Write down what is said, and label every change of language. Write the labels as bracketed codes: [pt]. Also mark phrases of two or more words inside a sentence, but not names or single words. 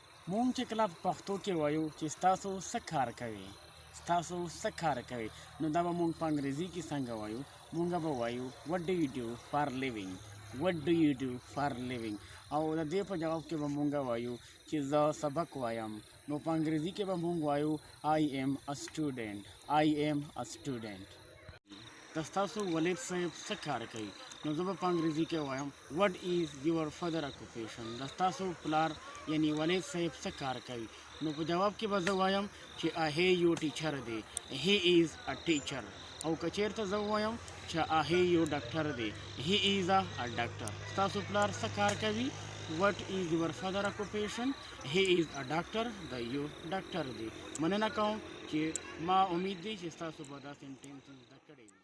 [ps] مونږ چې کله په پښتو کې وایو چې ستاسو څه کار کوي، ستاسو څه کار کوي، نو دا به مونږ په انګریزي کې څنګه وایو؟ مونږ به وایو [en] what do you do for living، what do you do for living. [ps] او د دې په جواب کې به مونږ وایو چې زه سبق وایم، نو په انګریزي کې به مونږ وایو [en] I am a student، I am a student. [ps] د ستاسو ولید صاحب څه کار کوي، نو زه به په انګریزي کې وایم [en] what is your father occupation، [ps] د ستاسو پلار یعنی ولید صاحب څه کار کوي، نو په جواب کې به زه وایم چې هغه یو ټیچر دی، [en] he is a teacher. [ps] او که چېرته زه ووایم چې هغه یو ډاکټر دی، [en] he is a doctor. [ps] ستاسو پلار څه کار کوي، [en] what is your father occupation، he is a doctor، [ps] د یو ډاکټر دی. مننه کوم چې ما امید دی چې ستاسو به دا سینټینس زده کړي.